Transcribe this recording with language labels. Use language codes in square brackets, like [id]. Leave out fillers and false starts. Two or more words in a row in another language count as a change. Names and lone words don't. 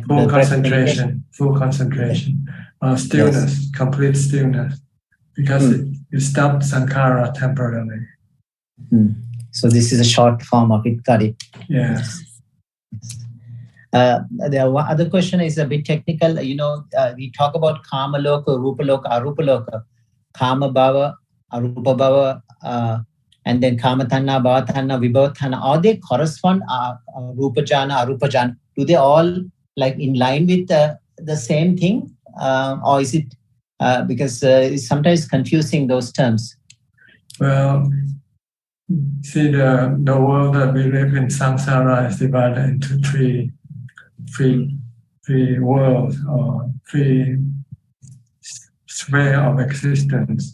[en] full concentration, stillness, complete stillness, because you stop sankhara temporarily. So this is a short form of it. Got it. Yes. The other question is a bit technical. You know, we talk about [pi] Kama Loka, Rupa Loka, Arupa Loka, Kama Bhava, Arupa Bhava, [en] and then [pi] Kama Tanna, Bhava Tanna, Vibhava Tanna. [en] Are they correspond? [pi] Rupa Jhana, Arupa Jhana. [en] Do they all like in line with the same thing, or is it because it's sometimes confusing those terms? Well, see, the world that we live in, samsara, is divided into three worlds or 3 sphere of existence.